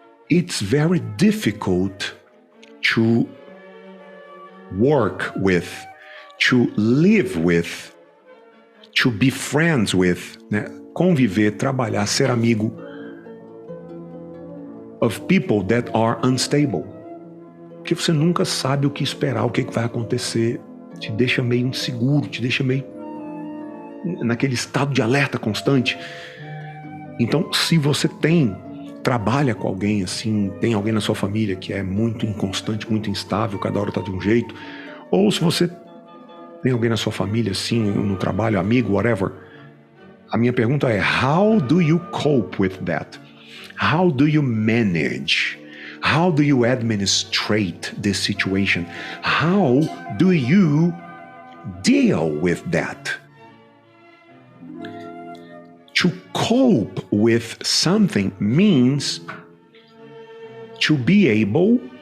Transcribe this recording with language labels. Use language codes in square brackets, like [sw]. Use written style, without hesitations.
[en] It's very difficult to work with, to live with, to be friends with, né? [pt] Conviver, trabalhar, ser amigo [en] of people that are unstable. [pt] Porque você nunca sabe o que esperar, o que vai acontecer. Te deixa meio inseguro, te deixa meio naquele estado de alerta constante. Então, se você trabalha com alguém assim, tem alguém na sua família que é muito inconstante, muito instável, cada hora tá de um jeito, ou se você tem alguém na sua família assim, no trabalho, amigo, whatever, a minha pergunta é, [en] how do you cope with that? How do you manage? How do you administrate this situation? How do you deal with that? To cope with something means to be able